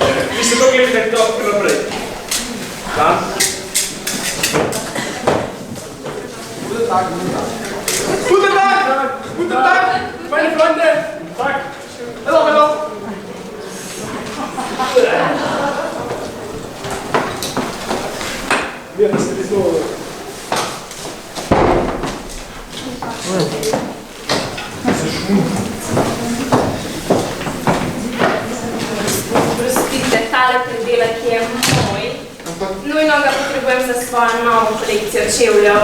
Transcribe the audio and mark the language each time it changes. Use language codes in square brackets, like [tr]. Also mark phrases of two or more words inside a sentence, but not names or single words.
[sl] Vi ste to gledali tako naprej. Da? [de] Guten Tag. Guten Tag! Guten Tag! Meine Freunde! Tag! Hallo, hallo! Wir haben das so... [sl] Prostite, tale predelek je moj. Nujno ga potrebujem za svojo novo kolekcijo čevljev.